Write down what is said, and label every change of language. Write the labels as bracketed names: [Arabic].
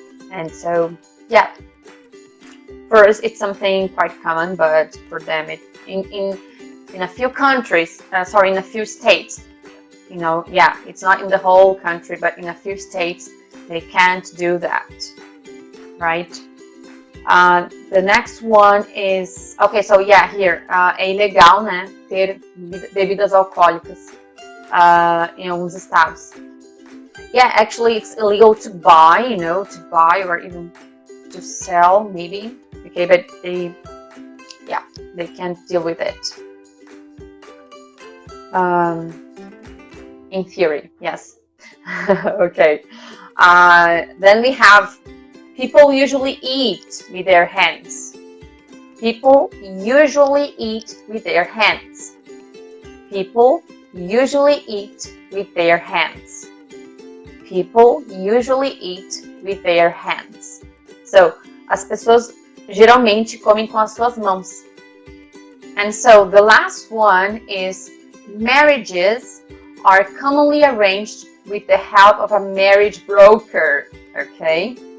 [English] And so, yeah, first it's something quite common, but for them, in a few countries, in a few states, it's not in the whole country, but in a few states, they can't do that, right? The next one is, okay, so yeah, here, [Portuguese] é ilegal, né, ter bebidas alcoólicas em alguns estados. [English] Yeah, actually, it's illegal to buy, or even to sell, maybe. Okay, but they can't deal with it. In theory, yes. Okay. Then we have people usually eat with their hands. People usually eat with their hands. People usually eat with their hands. People usually eat with their hands. [Portuguese] So, as pessoas geralmente comem com as suas mãos. [English] And so, the last one is marriages are commonly arranged with the help of a marriage broker. Okay?